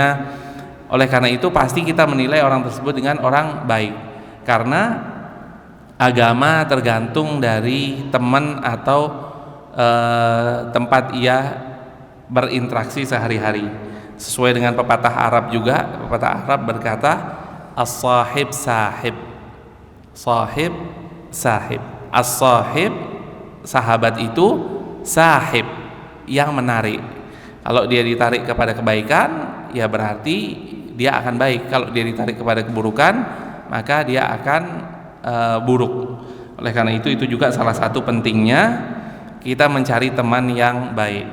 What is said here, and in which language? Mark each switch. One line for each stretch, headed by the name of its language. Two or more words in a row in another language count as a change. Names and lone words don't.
Indonesian: Oleh karena itu pasti kita menilai orang tersebut dengan orang baik, karena agama tergantung dari teman atau tempat ia berinteraksi sehari-hari. Sesuai dengan pepatah Arab juga, pepatah Arab berkata
Arabic: الصاحب ساحب، ساحب ساحب، الصاحب
Indonesian: sahabat itu, sahib yang menarik. Kalau dia ditarik kepada kebaikan, ya berarti dia akan baik. Kalau dia ditarik kepada keburukan, maka dia akan buruk. Oleh karena itu juga salah satu pentingnya kita mencari teman yang baik.